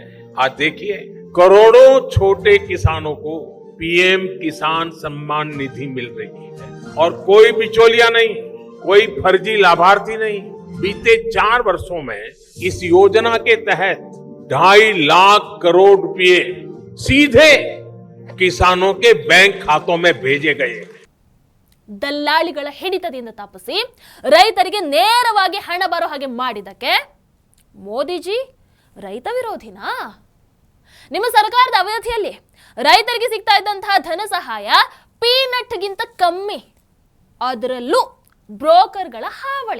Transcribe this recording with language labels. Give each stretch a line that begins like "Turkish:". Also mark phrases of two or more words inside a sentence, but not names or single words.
Hindi: आज देखिए, करोड़ों छोटे किसानों को पीएम किसान सम्मान निधि मिल रही है और कोई बिचौलिया नहीं, कोई फर्जी लाभार्थी नहीं। बीते 4 वर्षों में इस योजना के तहत 2.5 लाख करोड़ रुपए सीधे किसानों के बैंक खातों में भेजे गए।
Kannada: ದಲ್ಲಾಳಿಗಳ ಹಿಡಿತದಿಂದ ತಪ್ಪಿಸಿ ರೈತರಿಗೆ ನೇರವಾಗಿ ಹಣ ಬರೋ ಹಾಗೆ ಮಾಡಿದ್ದಕ್ಕೆ ಮೋದಿಜಿ ರೈತ ವಿರೋಧಿನಾ? ನಿಮ್ಮ ಸರ್ಕಾರದ ಅವಧಿಯಲ್ಲಿ ರೈತರಿಗೆ ಸಿಗ್ತಾ ಇದ್ದಂತಹ ಧನ ಸಹಾಯ ಪೀನಟ್ಗಿಂತ ಕಮ್ಮಿ, ಅದರಲ್ಲೂ ಬ್ರೋಕರ್ಗಳ ಹಾವಳಿ.